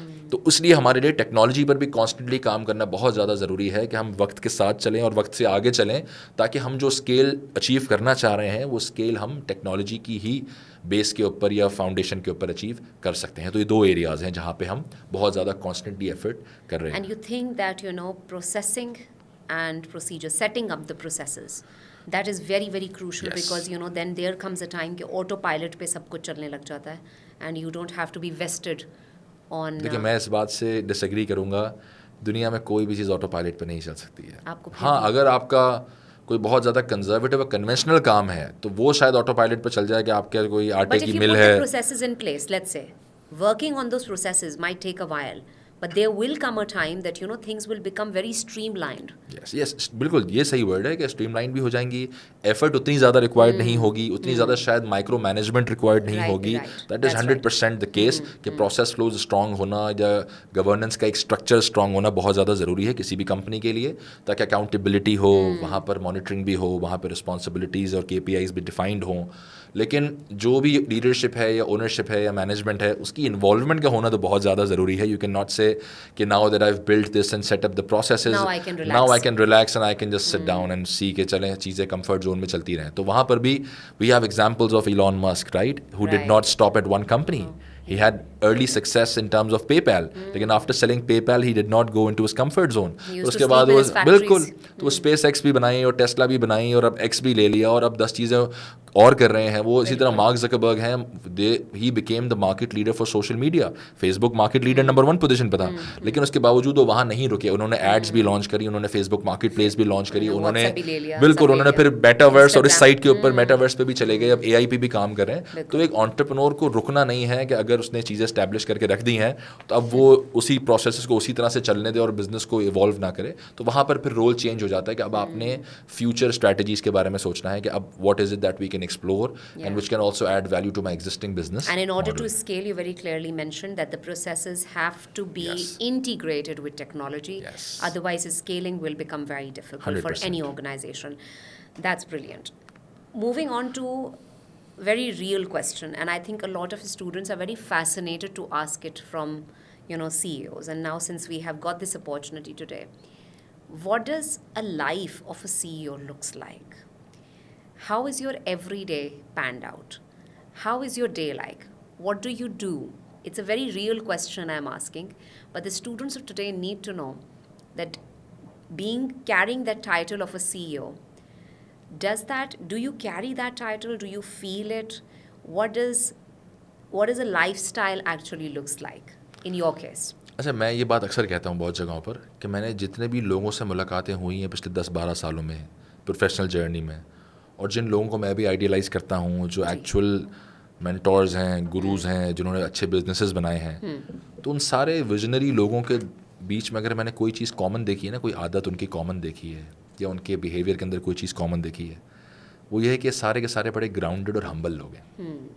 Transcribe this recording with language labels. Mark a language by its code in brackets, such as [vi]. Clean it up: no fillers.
[ur] تو اس لیے ہمارے لیے ٹیکنالوجی پر بھی کانسٹنٹلی کام کرنا بہت زیادہ ضروری ہے, کہ ہم وقت کے ساتھ چلیں اور وقت سے آگے چلیں, تاکہ ہم جو اسکیل اچیو کرنا چاہ رہے ہیں وہ اسکیل ہم ٹیکنالوجی کی ہی بیس کے اوپر یا فاؤنڈیشن کے اوپر اچیو کر سکتے ہیں. تو یہ 2 ایریاز ہیں جہاں پہ ہم بہت زیادہ کانسٹنٹلی ایفرٹ کر رہے ہیں. [en] And you think that processing and procedure, setting up the processes, that is very very crucial, yes. Because then there comes a time [ur] کہ auto pilot پہ سب کچھ چلنے لگ جاتا ہے, [en] and you don't have to be vested on. [ur] دیکھیں, میں اس بات سے ڈس ایگری کروں گا, دنیا میں کوئی بھی چیز آٹو پائلٹ پہ نہیں چل سکتی ہے. ہاں, اگر آپ کا کوئی بہت زیادہ کنزرویٹو اور کنونشنل کام ہے تو وہ شاید آٹو پائلٹ پہ چل جائے کہ آپ کے کوئی آٹے کی مل ہے. [en] But if you put the processes in place, let's say working on those processes might take a while, but there will come a time that, things will become very streamlined. [ur] یس بالکل یہ صحیح ورڈ ہے کہ stream line بھی ہو جائیں گی, effort اتنی زیادہ ریکوائرڈ نہیں ہوگی, اتنی زیادہ شاید مائکرو مینجمنٹ ریکوائرڈ نہیں ہوگی. [en] that is 100% the case [ur] کہ پروسیس فلوز اسٹرانگ ہونا یا گورننس کا ایک اسٹرکچر اسٹرانگ ہونا بہت زیادہ ضروری ہے کسی بھی کمپنی کے لیے, تاکہ اکاؤنٹیبلٹی ہو, وہاں پر مانیٹرنگ بھی ہو, وہاں پہ رسپانسبلٹیز اور KPIs بھی ڈیفائنڈ ہوں. لیکن جو بھی لیڈرشپ ہے یا اونرشپ ہے یا مینجمنٹ ہے, اس کی انوالومنٹ کا ہونا تو بہت زیادہ ضروری ہے. [en] you can not say [ur] کہ [en] now that I have built this and set up the processes, now I can relax and I can just sit down and see [ur] کہ چلیں چیزیں کمفرٹ زون میں چلتی رہیں. تو وہاں پر بھی [en] We have examples of Elon Musk, right, who did not stop at one company. He had early success in terms of PayPal, لیکن after selling PayPal he did not go into his comfort zone. [ur] اس کے بعد وہ بالکل تو وہ space x بھی بنائی اور ٹیسلا بھی بنائی اور اب ایکس بھی لے لیا اور اب 10 چیزیں اور کر رہے ہیں. وہ اسی طرح مارک زکربرگ ہیں, [en] he became the market leader for social media. [ur] Face book market leader number 1 position پہ تھا, لیکن اس کے باوجود وہ وہاں نہیں رکے. انہوں نے ایڈس بھی لانچ کری, انہوں نے فیس بک مارکیٹ پلیس بھی لانچ کری, انہوں نے بالکل انہوں نے پھر میٹاورس اور اس سائٹ کے اوپر میٹاورس پہ بھی چلے گئے, اب AI پہ بھی کام کر رہے ہیں. تو ایک انٹرپرینور کو رکنا نہیں ہے کہ اگر اس نے چیزیں اسٹیبلش کر کے رکھ دی ہیں تو اب وہ اسی پروسیسز کو اسی طرح سے چلنے دے اور بزنس کو ایوالو نہ کرے. تو وہاں پر پھر رول چینج ہو جاتا ہے کہ اب آپ نے فیوچر اسٹریٹجیز کے بارے میں سوچنا ہے کہ اب [en] What is it that we can explore and which can also add value to my existing business. And in order to scale, you very clearly mentioned that the processes have to be integrated with technology. Otherwise, scaling will become very difficult 100%. For any organization. That's brilliant. Moving on to very real question, and I think a lot of students are very fascinated to ask it from, CEOs. And now since we have got this opportunity today, what does a life of a CEO looks like? How is your everyday panned out? How is your day like? What do you do? It's a very real question I'm asking, but the students of today need to know that carrying that title of a CEO, do you carry that title? Do you feel it? What does a lifestyle actually looks like in your case? [ur] اچھا, میں یہ بات اکثر کہتا ہوں بہت جگہوں پر کہ میں نے جتنے بھی لوگوں سے ملاقاتیں ہوئی ہیں پچھلے 10-12 سالوں میں پروفیشنل جرنی میں, اور جن لوگوں کو میں بھی آئیڈیلائز کرتا ہوں, جو ایکچوئل مینٹورز ہیں, گروز ہیں, جنہوں نے اچھے بزنسز بنائے ہیں, تو ان سارے ویژنری لوگوں کے بیچ میں اگر میں نے کوئی چیز کامن دیکھی ہے نا, کوئی عادت ان کی کامن دیکھی ہے یا ان کے بیہیویئر کے اندر کوئی چیز کامن دیکھی ہے, وہ یہ ہے کہ سارے کے سارے بڑے گراؤنڈڈ اور ہمبل لوگ ہیں.